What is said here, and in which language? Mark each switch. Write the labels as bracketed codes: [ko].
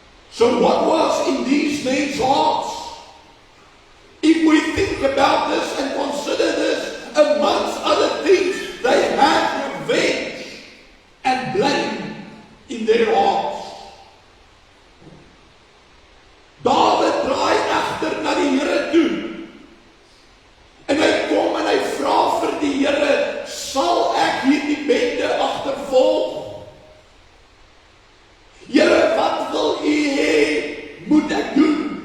[en] So what was in these men's hearts? If we think about this and consider this, amongst other things, they had revenge and blame in their hearts. [af] David draai agter na die Here toe. En hy kom en hy vra vir die Here, sal ek hierdie bende agtervolg? Here, wat wil U hê moet ek doen?